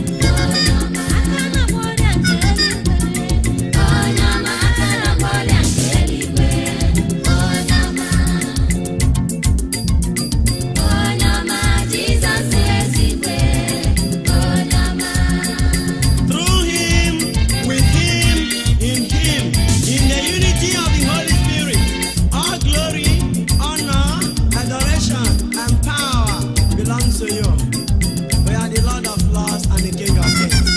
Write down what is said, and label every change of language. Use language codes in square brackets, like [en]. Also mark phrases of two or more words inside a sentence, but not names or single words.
[ig] Onye ọma, aka na-agba ọrịa nke eluigwe. Onye ọma, aka na-agba ọrịa nke eluigwe. Onye ọma. Onye ọma Jizọs ezigbo, onye ọma. [en] Through him, with him, in him, in the unity of the Holy Spirit, all glory, honor, adoration, and power belongs to you. We are the Lord of lords and the King of kings.